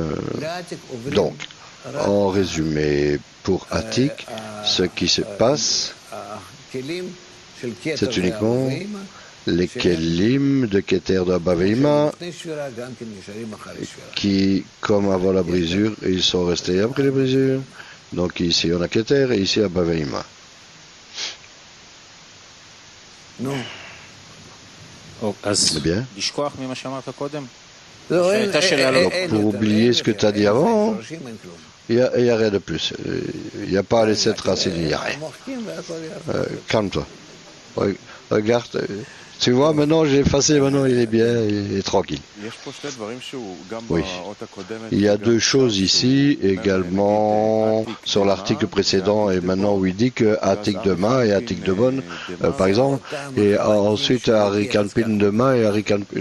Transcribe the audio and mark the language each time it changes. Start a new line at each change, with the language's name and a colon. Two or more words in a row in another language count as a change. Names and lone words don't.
French: Donc, en résumé, pour Atik, ce qui se passe, c'est uniquement les Kelim de Keter de Abba Veima qui, comme avant la brisure, ils sont restés après la brisure. Donc ici on a Keter et ici Abba Veima.
Hebrew: נו.
French: Eh bien,
Hebrew: לשכוח ממה שאמרת קודם? לא, שהייתה שאלה לא...
French: pour oublier ce que tu as dit avant,
Hebrew: שורשים אין כלום.
French: il n'y a rien de plus. Il n'y a pas à laisser de racines, il n'y a rien.
Hebrew: מוחקים והכל יעבור.
French: Calme-toi. Regarde, tu vois, maintenant j'ai effacé, maintenant il est bien, il est tranquille. Oui. Il y a deux choses ici, également sur l'article précédent et maintenant où il dit que Atik de Ma et Atik de Bonne, par exemple, et ensuite Arikanpin de Ma et Arikanpin.